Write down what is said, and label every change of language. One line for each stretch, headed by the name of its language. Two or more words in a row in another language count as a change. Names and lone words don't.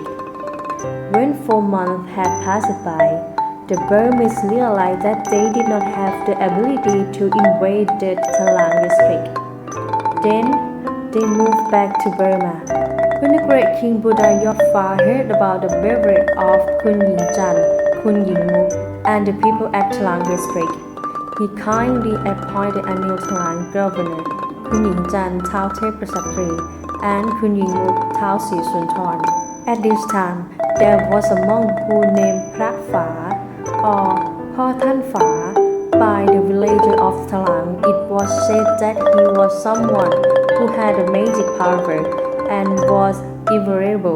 English: When 4 months had passed by, the Burmese realized that they did not have the ability to invade the Talang district. Then they moved back to Burma. When the great King Buddha Yotfa heard about the bravery of Kun Ying Chan, Kun Ying Muk, and the people at Talang district, he kindly appointed a new Talang governor, Kun Ying Chan Thao Prasatri, and Kun Ying Muk Thao Si Sunthorn. At this time, there was a monk who named Phra Pha or Ho Than Pha by the villager of Talang. It was said that he was someone who had a magic power and was invulnerable.